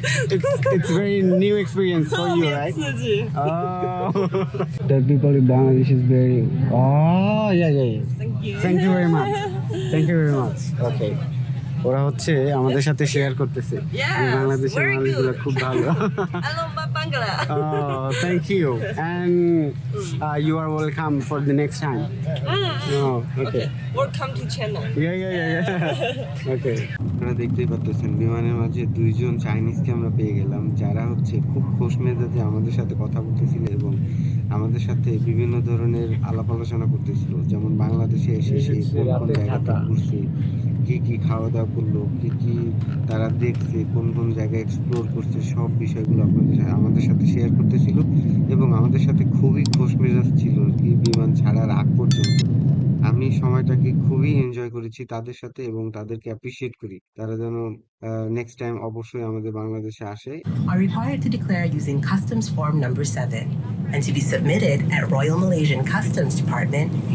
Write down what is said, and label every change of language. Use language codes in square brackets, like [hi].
[en] It's very new experience for you, right? [zh] 刺激。 [en] Oh. The people in Bangladesh is very. Oh, yeah. Thank you. Thank you very much. Thank you very much. Okay. [bn] ওরা হচ্ছে আমাদের সাথে share করতেছে বাংলাদেশের [en] very [bn] মানুষগুলো [en] good. [bn] খুব ভালো। [en] I love my Bangla. Oh, thank you. And you are welcome for the next time. Oh, okay. Welcome to China. Yeah. Okay. [bn] আপনারা দেখতেই পাচ্ছেন বিমানের মাঝে 2 জন চাইনিজকে আমরা পেয়ে গেলাম, যারা হচ্ছে খুব খোশ মেজাজে আমাদের সাথে কথা বলতেছিল এবং আমাদের সাথে বিভিন্ন ধরনের আলাপ আলোচনা করতেছিল, যেমন বাংলাদেশে এসে সে কোন কোন জায়গাতে ঘুরছে, কি খাওয়া দাওয়া করলো, কি তারা দেখছে, কোন জায়গায় এক্সপ্লোর করছে, সব বিষয়গুলো আমাদের সাথে শেয়ার করতেছিল এবং আমাদের সাথে খুবই খোশ মেজাজ ছিল কি বিমান ছাড়ার আগ পর্যন্ত। আমি সময়টাকে খুবই এনজয় করেছি তাদের সাথে এবং তাদেরকে অ্যাপ্রিসিয়েট করি। তারা যেন নেক্সট টাইম অবশ্যই আমাদের বাংলাদেশে আসে। [en] Are required to declare using Customs Form Number 7 and to be submitted at Royal Malaysian Customs Department.